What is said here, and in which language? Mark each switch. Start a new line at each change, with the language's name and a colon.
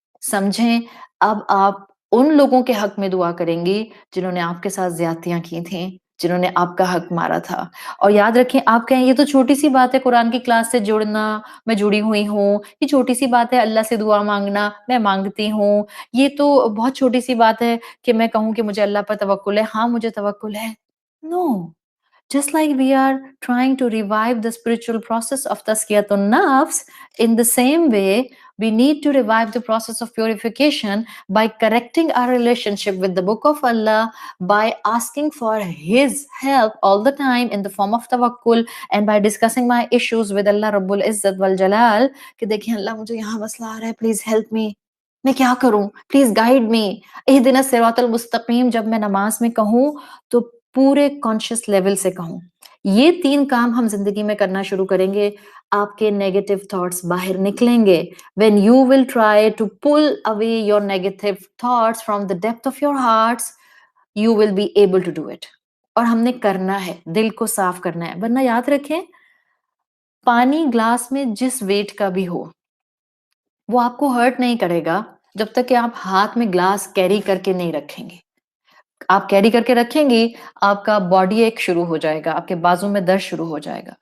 Urdu: سمجھیں اب آپ ان لوگوں کے حق میں دعا کریں گی جنہوں نے آپ کے ساتھ زیادتیاں کی تھیں، جنہوں نے آپ کا حق مارا تھا. اور یاد رکھیں آپ کہیں یہ تو چھوٹی سی بات ہے قرآن کی کلاس سے جڑنا، میں جڑی ہوئی ہوں، یہ چھوٹی سی بات ہے اللہ سے دعا مانگنا، میں مانگتی ہوں، یہ تو بہت چھوٹی سی بات ہے کہ میں کہوں کہ مجھے اللہ پر توکل ہے. ہاں مجھے توکل ہے. نو.
English: Just like we are trying to revive the spiritual process of Tazkiyatun Nafs, in the same way, we need to revive the process of purification by correcting our relationship with the Book of Allah, by asking for His help all the time in the form of tawakkul, and by discussing my issues with Allah Rabbul Izzat wal Jalal,
Urdu: کہ دیکھیں اللہ مجھے یہاں مسئلہ آ رہا ہے،
English: please help me.
Urdu: میں کیا کروں؟
English: Please guide me.
Arabic: اہدنا الصراط المستقیم
Urdu: جب میں نماز میں کہوں تو پورے کانشیس لیول سے کہوں. یہ 3 کام ہم زندگی میں کرنا شروع کریں گے، آپ کے نیگیٹو تھاٹس باہر نکلیں گے.
English: when you will try to pull away your negative thoughts from the depth of your hearts, you will be able to do it.
Urdu: اور ہم نے کرنا ہے، دل کو صاف کرنا ہے. ورنہ یاد رکھیں پانی گلاس میں جس ویٹ کا بھی ہو وہ آپ کو ہرٹ نہیں کرے گا جب تک کہ آپ ہاتھ میں گلاس کیری کر کے نہیں رکھیں گے. آپ کیری کر کے رکھیں گی، آپ کا باڈی ایک شروع ہو جائے گا، آپ کے بازو میں درد شروع ہو جائے گا.